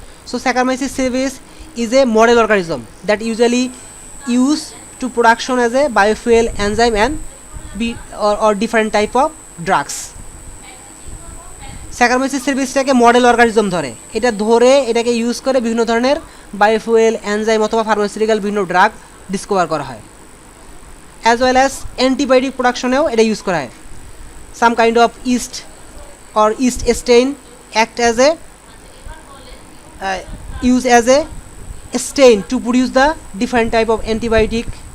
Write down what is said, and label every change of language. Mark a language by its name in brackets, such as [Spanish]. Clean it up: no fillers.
[English] So Saccharomyces cerevisiae is a model organism that usually used to production as a biofuel, enzyme and or different type of drugs. [Bangla] Saccharomyces cerevisiae model organism ধরে, এটা ধরে এটাকে use করে বিভিন্ন ধরনের biofuel, enzyme অথবা pharmaceutical বিভিন্ন drug discover করা হয়, অ্যাজ ওয়েল অ্যাজ অ্যান্টিবায়োটিক প্রোডাকশনেও এটা ইউজ করা হয়. [English] Some kind of yeast or yeast stain act as a use as a stain to produce the different type of antibiotic.